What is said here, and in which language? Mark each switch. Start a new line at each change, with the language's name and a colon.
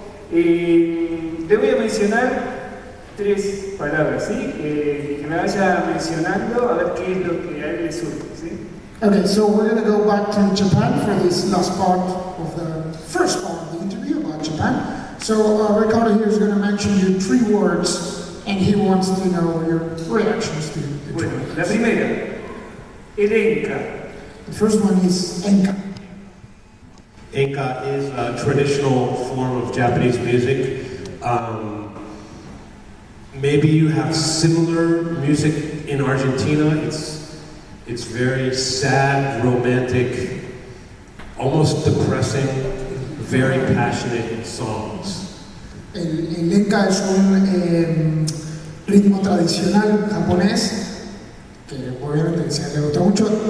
Spanish: Te voy a mencionar 3 palabras, ¿sí? Que me vaya mencionando a ver qué es lo que a él le surge, ¿sí?
English: Okay, so we're going to go back to Japan for this last part of the first part of the interview about Japan. So Ricardo here is going to mention you 3 words. And he wants to know your reactions to it.
Spanish: Bueno, la primera, el Enka.
English: The first one is Enka. Enka is a traditional form of Japanese music. Maybe you have similar music in Argentina. It's very sad, romantic, almost depressing, very passionate songs.
Spanish: El Enka es un ritmo tradicional japonés que obviamente si le gusta mucho.